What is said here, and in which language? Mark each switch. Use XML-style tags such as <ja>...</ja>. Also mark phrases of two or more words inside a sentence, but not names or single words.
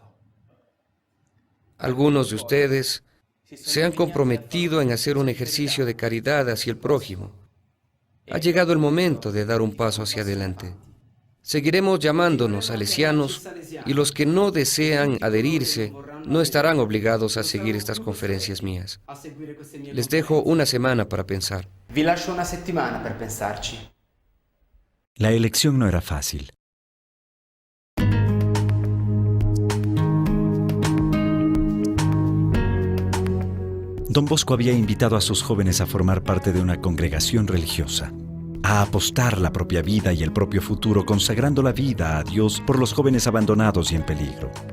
<es>Algunos de ustedes se han comprometido en hacer un ejercicio de caridad hacia el prójimo. Ha llegado el momento de dar un paso hacia adelante. Seguiremos llamándonos salesianos y los que no desean adherirse no estarán obligados a seguir estas conferencias mías. Les dejo una semana para pensar.</es> <it>Vi lascio una settimana per pensarci.</it> <es>La elección no era fácil. Don Bosco había invitado a sus jóvenes a formar parte de una congregación religiosa, a apostar la propia vida y el propio futuro, consagrando la vida a Dios por los jóvenes abandonados y en peligro.</es>